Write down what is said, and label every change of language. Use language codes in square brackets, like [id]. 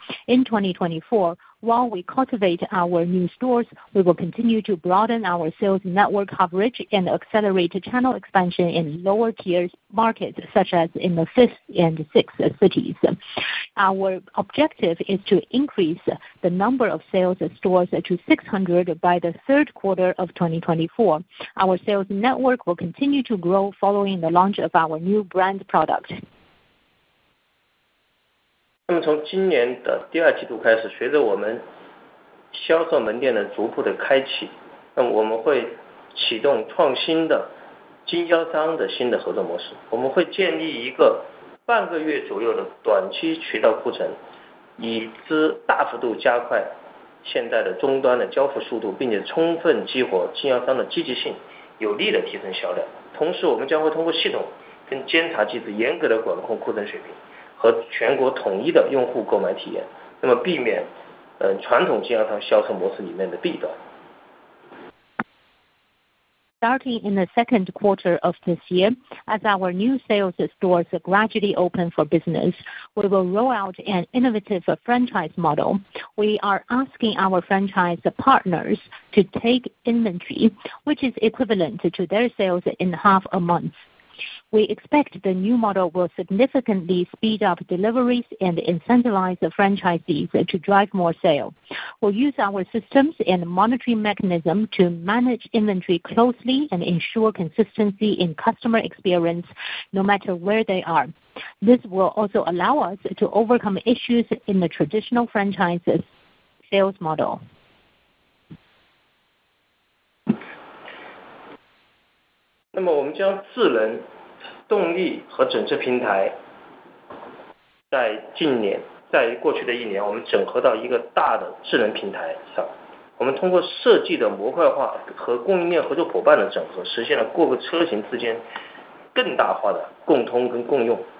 [en] In 2024, while we cultivate our new stores, we will continue to broaden our sales network coverage and accelerate channel expansion in lower-tier markets, such as in the 5th and 6th cities. Our objective is to increase the number of sales stores to 600 by the third quarter of 2024. Our sales network will continue to grow following the launch of our new brand product. [zh] 那么从今年的第2季度开始，随着我们销售门店的逐步的开启，那么我们会启动创新的经销商的新的合作模式。我们会建立一个半个月左右的短期渠道库存，以之大幅度加快现在的终端的交付速度，并且充分激活经销商的积极性，有力的提升销量。同时，我们将会通过系统跟监察机制严格的管控库存水平和全国统一的用户购买体验，那么避免传统经销商销售模式里面的弊端。 [en] Starting in the second quarter of this year, as our new sales stores gradually open for business, we will roll out an innovative franchise model. We are asking our franchise partners to take inventory, which is equivalent to their sales in half a month. We expect the new model will significantly speed up deliveries and incentivize the franchisees to drive more sales. We'll use our systems and monitoring mechanism to manage inventory closely and ensure consistency in customer experience no matter where they are. This will also allow us to overcome issues in the traditional franchise sales model. [zh] 那么我们将智能动力和整车平台在过去的1年，我们整合到一个大的智能平台上。我们通过设计的模块化和供应链合作伙伴的整合，实现了各个车型之间更大化的共通跟共用。